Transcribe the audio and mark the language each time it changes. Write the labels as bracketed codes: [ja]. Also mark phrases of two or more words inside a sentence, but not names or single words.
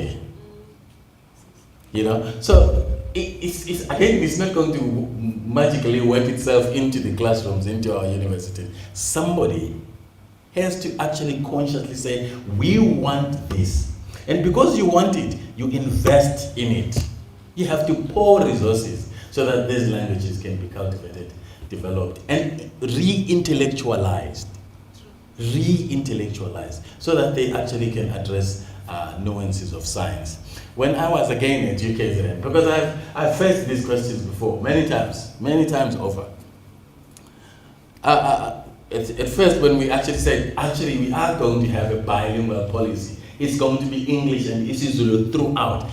[en] You know, so it's not going to magically work itself into the classrooms, into our universities. Somebody has to actually consciously say, we want this. And because you want it, you invest in it. You have to pour resources so that these languages can be cultivated, developed, and re-intellectualized. Re-intellectualized, so that they actually can address nuances of science. When I was again at UKZN, because I've faced these questions before, many times over. At first, when we actually said, actually we are going to have a bilingual policy, it's going to be English and isiZulu throughout.